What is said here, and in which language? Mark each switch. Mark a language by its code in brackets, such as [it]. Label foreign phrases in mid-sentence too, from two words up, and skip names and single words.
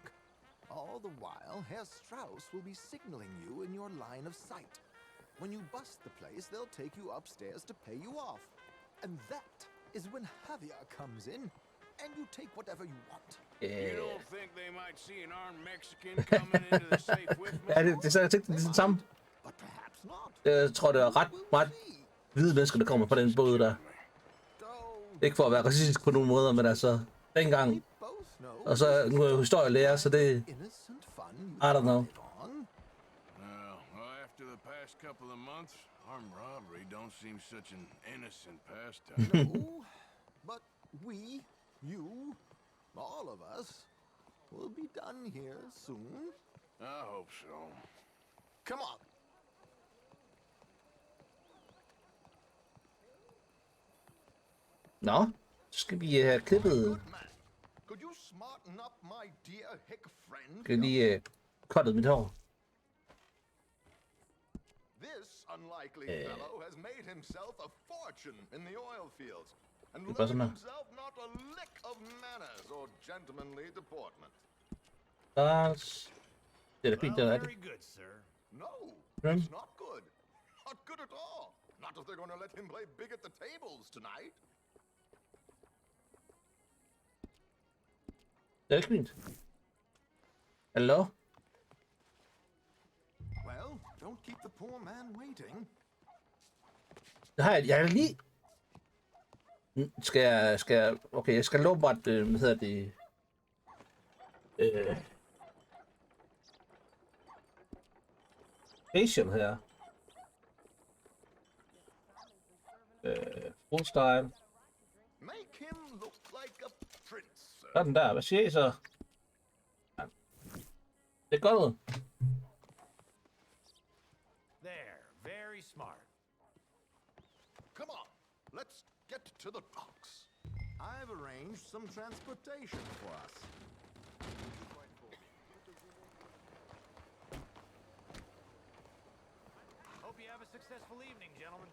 [en] All the while, Herr Strauss will be signaling you in your line of sight. When you bust the place, they'll take you upstairs to pay you off. And that is when Javier comes in, and you take whatever you want. You don't think they might see an armed Mexican coming into the safe with me? [da] Ja, det er så jeg tænkte, det er det samme. [en] But perhaps not. [da] Jeg tror, det er ret meget hvide mennesker, der kommer på den båd der. Ikke for at være racistisk på nogen måder, men altså, dengang. Og så nu er jeg historielærer, så det... [en] I don't know. Well, after the past couple of months, armed robbery don't seem such an innocent pastime. No, but we, you, all of us, will be done here soon. I hope so. Come on. [da] Nå, så skal vi have klippet... [en] Could you smarten up, my dear hick friend? [da] Skal lige cuttet mit hår. [en] This unlikely fellow has made himself a fortune in the oil fields and [da] Det er bare sådan [en] learned [da] her. [en] himself not a lick of manners or gentlemanly deportment. [da] Det er da fint, det er det. [en] Very good, sir. No, Hmm? it's not good. Not good at all. Not if they're going to let him play big at the tables tonight. [da] Det er ikke fint. Hallo? [en] Well, don't keep the poor man waiting. [da] Det har jeg er lige... Skal jeg... Okay, jeg skal love at... Hvad hedder det? Facial her. [en] Full style. Make him look like a prince, sir. [da] Sådan der. Hvad siger I så? Ja. Det er godt ud. [en] There, very smart. Come on, let's get to the docks. I've arranged some transportation for us. Hope you have a successful evening, gentlemen.